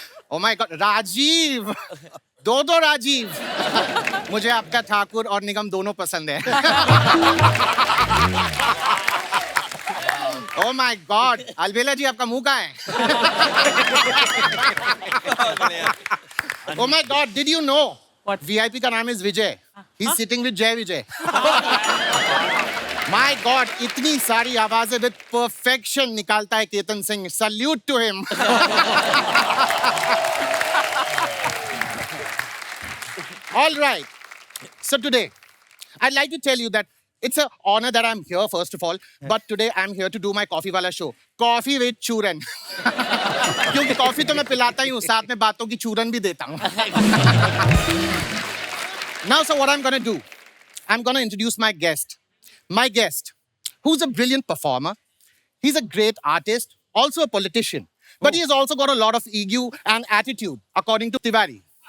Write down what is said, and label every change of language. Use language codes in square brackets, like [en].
[en] Oh my God. Rajiv. दो राजीव। [hi] मुझे आपका ठाकुर और निगम दोनों पसंद है। [en] Oh my God. [hi] अलबेला जी आपका मुंह कहाँ है? [en] Oh my God. Did you know? What? VIP का नाम is Vijay. He's sitting with Jay Vijay. [hi] My God, इतनी सारी आवाजें with perfection निकालता है Ketan Singh. [en] Salute to him. All right. So today, I'd like to tell you that it's an honor that I'm here, first of all. But today I'm here to do my coffee wala show. Coffee with chूरन. [hi] क्योंकि coffee तो मैं पिलाता ही हूँ, साथ में बातों की चूरन भी देता हूँ. [en] Now, so what I'm going to do, I'm going to introduce my guest. My guest, who's a brilliant performer. He's a great artist, also a politician. But he has also got a lot of ego and attitude, according to Tiwari.